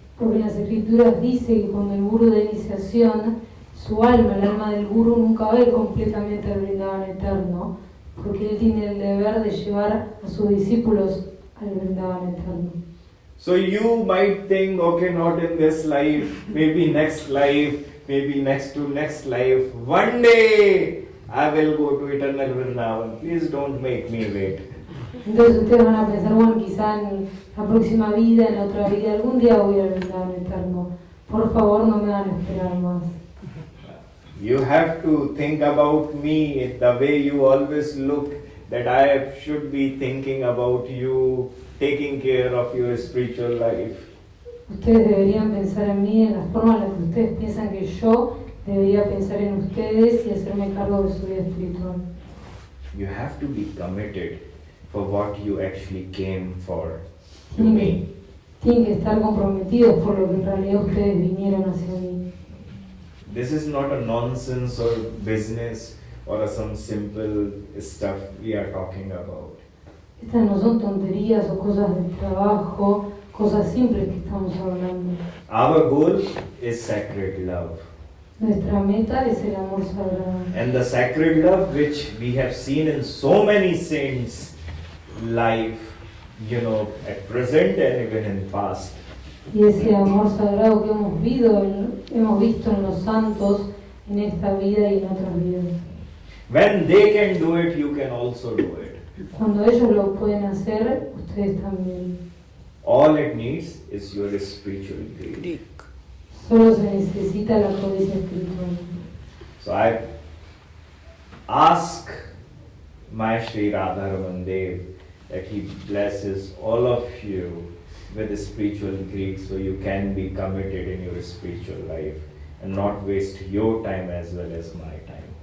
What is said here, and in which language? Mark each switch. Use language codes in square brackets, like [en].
[es] Porque en las escrituras dice que cuando el guru da iniciación, su alma, el alma del guru, nunca va a ir completamente al Vrindavan eterno, porque él tiene el deber de llevar a sus discípulos al Vrindavan eterno. [en] So you might think, okay, not in this life, maybe next life, maybe next to next life, one day I will go to eternal Vrindavan. Please don't make me wait. [es] Entonces ustedes van a pensar, bueno, quizá en la próxima vida, en la otra vida, algún día voy al Vrindavan eterno. Por favor, no me hagan esperar más. [en] You have to think about me the way you always look, that I should be thinking about you, taking care of your spiritual life. [es] Ustedes deberían pensar en mí en la forma en la que ustedes piensan que yo debería pensar en ustedes y hacerme cargo de su vida espiritual. [en] You have to be committed for what you actually came for to me. [es] Tienen que estar comprometidos por lo que en realidad ustedes vinieron hacia mí. [en] This is not a nonsense or business or some simple stuff we are talking about. [es] Estas no son tonterías o cosas de trabajo, cosas simples que estamos hablando. [en] Our goal is sacred love. [es] Nuestra meta es el amor sagrado. [en] And the sacred love which we have seen in so many saints' life, at present and even in past. [es] Y ese amor sagrado que hemos visto en los santos en esta vida y en otras vidas. [en] When they can do it, you can also do it. [es] Cuando ellos lo pueden hacer, ustedes también. [en] All it needs is your spiritual greed. [es] Solo se necesita la codicia espiritual. [en] So I ask my Sri Radharaman Dev that he blesses all of you with the spiritual greed, so you can be committed in your spiritual life and not waste your time as well as my time.